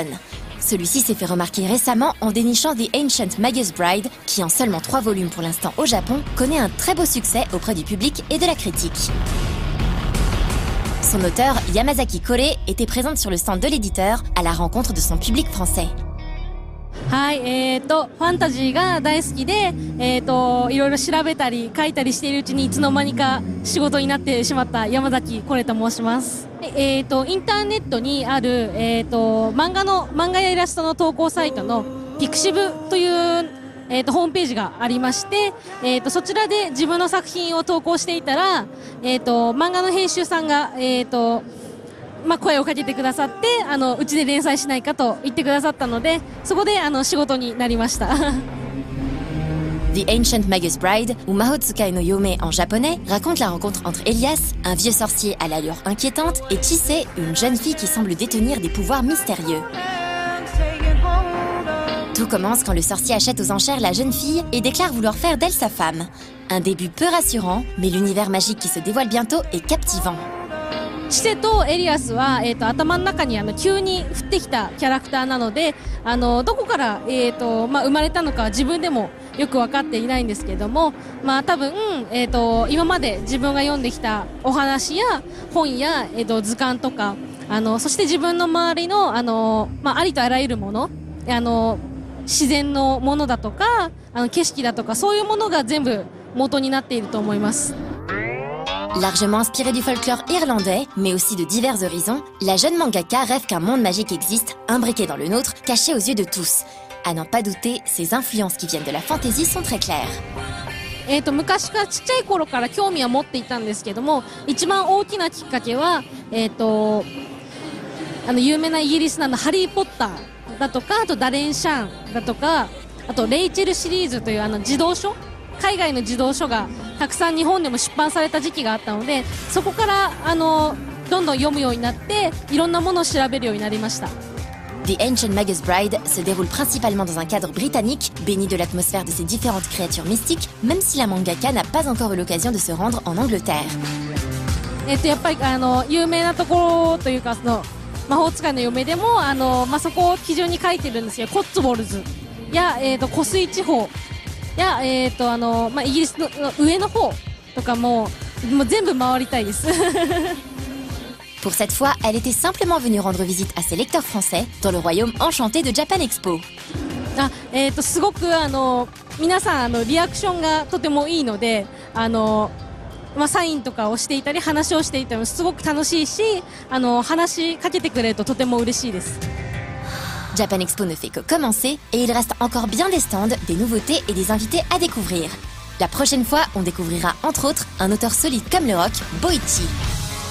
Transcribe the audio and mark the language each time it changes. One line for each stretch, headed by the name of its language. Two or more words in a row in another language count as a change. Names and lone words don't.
French: Celui-ci s'est fait remarquer récemment en dénichant The Ancient Magus Bride, qui en seulement 3 volumes pour l'instant au Japon, connaît un très beau succès auprès du public et de la critique. Son auteur, Yamazaki Kore, était présente sur le stand de l'éditeur à la rencontre de son public français.
Japanese: はい、ファンタジーが大好きで、いろいろ調べたり書いたりしているうちにいつの間にか仕事になってしまった山崎コレと申します。インターネットにある、漫画やイラストの投稿サイトのピクシブという、ホームページがありまして、そちらで自分の作品を投稿していたら、漫画の編集さんが、声をかけてくださって、うちで連載しないかと言ってくださったので、そこで仕事になりました。
French: The Ancient Magus Bride, ou Mahotsukai no Yome en japonais, raconte la rencontre entre Elias, un vieux sorcier à l'allure inquiétante, et Chise, une jeune fille qui semble détenir des pouvoirs mystérieux. Tout commence quand le sorcier achète aux enchères la jeune fille et déclare vouloir faire d'elle sa femme. Un début peu rassurant, mais l'univers magique qui se dévoile bientôt est captivant.
Japanese: チセとエリアスは、頭の中に急に降ってきたキャラクターなので、どこから、生まれたのか自分でもよく分かっていないんですけれども、多分、今まで自分が読んできたお話や本や、図鑑とか、そして自分の周りの、ありとあらゆるもの、自然のものだとか、景色だとか、そういうものが全部元になっていると思います。
French: Largement inspirée du folklore irlandais, mais aussi de divers horizons, la jeune mangaka rêve qu'un monde magique existe, imbriqué dans le nôtre, caché aux yeux de tous. À n'en pas douter, ses influences qui viennent de la fantasy sont très claires.
Japanese: 昔からちっちゃい頃から興味は持っていたんですけども、一番大きなきっかけは、有名なイギリスのハリー・ポッターだとか、あとダレン・シャンだとか、あとレイチェルシリーズという児童書、海外の児童書がたくさん日本でも出版された時期があったので、そこからどんどん読むようになっていろんなものを調べるようになりました。
French: The Ancient Magus Bride se déroule principalement dans un cadre britannique, béni de l'atmosphère de ces différentes créatures mystiques, même si la mangaka n'a pas encore eu l'occasion de se rendre en Angleterre.
Japanese: やっぱり有名なところというか、魔法使いの嫁でもそこを基準に書いてるんですけど、コッツウォルズや、湖水地方や、イギリスの上の方とかも全部回りたいです。
French: Pour cette fois, elle était simplement venue rendre visite à ses lecteurs français dans le royaume enchanté de Japan Expo.
Japanese: すごく皆さんリアクションがとてもいいので、サインとかをしていたり話をしていたりもすごく楽しいし、話しかけてくれるととても嬉しいです。
French: Japan Expo ne fait que commencer et il reste encore bien des stands, des nouveautés et des invités à découvrir. La prochaine fois, on découvrira entre autres un auteur solide comme le rock, Boichi.